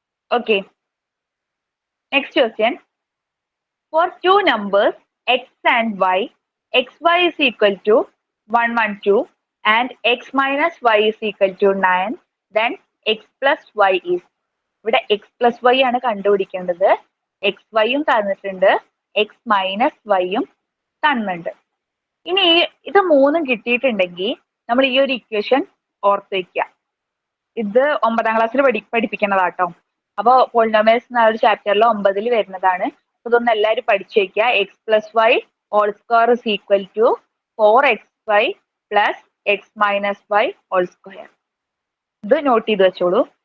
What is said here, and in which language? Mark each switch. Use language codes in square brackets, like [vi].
[en] Okay, next question. For 2 numbers x and y, xy is equal to 112 and x minus y is equal to 9, then x plus y is. [ml] ഇവിടെ x plus y ആണ് കണ്ടുപിടിക്കേണ്ടത്. x y യും തന്നിട്ടുണ്ട്, x minus y യും തന്നിട്ടുണ്ട്. ഇനി ഇത് മൂന്നും കിട്ടിയിട്ടുണ്ടെങ്കിൽ നമ്മൾ ഈ ഒരു ഇക്വേഷൻ ഓർത്ത് വയ്ക്കുക. ഇത് 9ാം ക്ലാസ്സിൽ പഠിപ്പിക്കുന്നതാട്ടോ. അപ്പോൾ പോളിനോമിയൽസ് എന്ന ഒരു ചാപ്റ്ററിൽ 9ൽ വരുന്നതാണ്. ഇതൊന്നും എല്ലാവരും പഠിച്ചു വെക്കുക. [en] x plus y whole square [ml] is equal to 4xy plus X minus Y whole square. ഇത് നോട്ട് ചെയ്ത് വെച്ചോളൂ.